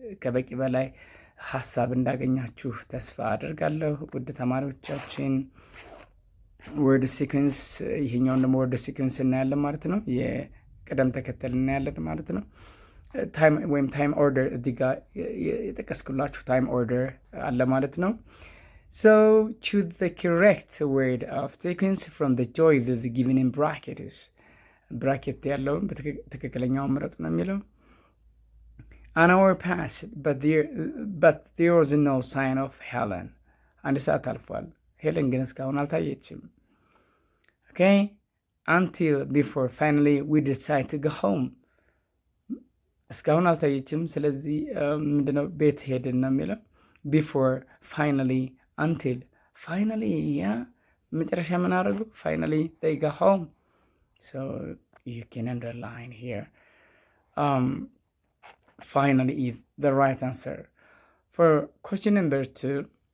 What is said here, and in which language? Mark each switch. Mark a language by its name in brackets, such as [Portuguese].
[Amharic] ከበቂ በላይ ሀሳብ እንዳገኛችሁ ተስፋ አደርጋለሁ ውድ ተማሪዎቻችን። ወርድ ሲኩዌንስ፣ ይሄኛውን ደግሞ ወርድ ሲኩዌንስ እናያለን ማለት ነው። የቅደም ተከተል እናያለን ማለት ነው። ታይም ወይም ታይም ኦርደር እዚህ ጋር የጠቀስኩላችሁ ታይም ኦርደር አለ ማለት ነው። [English] so choose the correct word of sequence from the choices given in brackets. bracket [Amharic] ያለውን በትክክለኛው ምረጡ ነው የሚለው። [English] an hour passed but there was no sign of Helen. [Amharic] አንድ ሰዓት አልፏል፣ ሄለን ግን እስካሁን አልታየችም። [English] okay, until before finally we decided to go home. [Amharic] እስካሁን አልታየችም፣ ስለዚህ ምንድነው ቤት ሄድን ነው የሚለው። [English] before finally until finally, yeah, [Amharic] መጨረሻ ምን አደረጉ? [English] finally they go home. so you can underline here. finally is the right answer for question number 2.